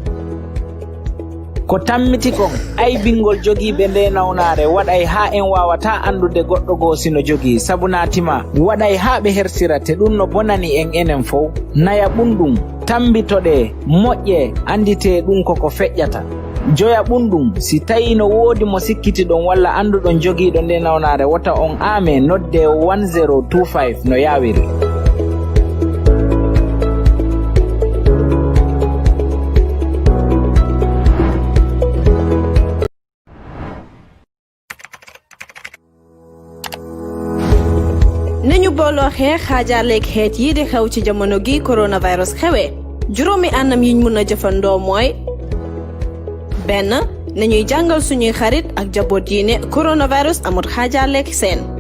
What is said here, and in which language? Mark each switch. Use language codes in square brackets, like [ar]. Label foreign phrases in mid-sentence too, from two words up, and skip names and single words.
[ff] ko tammiti kon aybingol jogiiɓe nde nawnare waɗay ha en wawata andude goɗɗo goo sino jogii sabu natima waɗay ha ɓe hersira te ɗum no bonani en enen fof naya ɓunɗum tambitoɗe moƴƴe andite ɗum koko feƴƴata joya ɓunɗum si tawi no woodi mo sikkitiɗon walla anduɗon jogiiɗo nde nawnare wata on aame nodde 1025 no yawiri [wo] nañu booloo xeex xaajaarleeg xeet yi di xew ci jamono gi coronavirus xewee juróomi anam yiñ mun a jëfandoo mooy benn nañuy jàngal suñuy xarit ak jaboot yi ne coronavirus amut xaajaarleeg seen